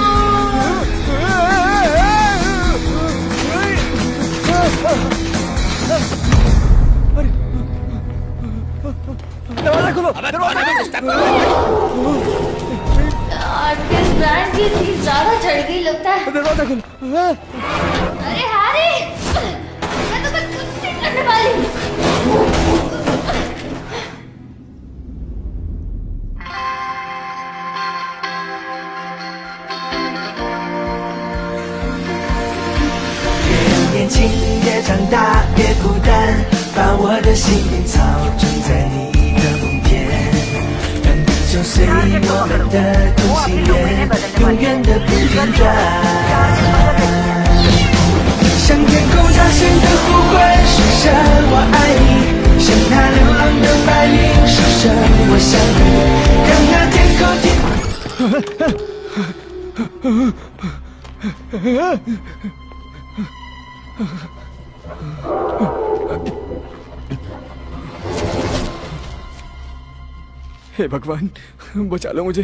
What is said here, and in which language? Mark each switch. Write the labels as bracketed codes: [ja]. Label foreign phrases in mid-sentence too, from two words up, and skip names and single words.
[hi] दरवाजा खोलो, किस ब्रांड की थी? ज्यादा चढ़ गई लगता है। दरवाजा खोलो। अरे हैरी, मैं तो कुछ नहीं करने वाली। [zh] 年轻，别长大，别孤单，把我的心草种在你的梦田，让地球随我们的同心圆，永远的不间断。向天空大声的呼唤，说声我爱你，向那流浪的白云说声我想你，让那天空 [hi] हे भगवान, बचा लो मुझे।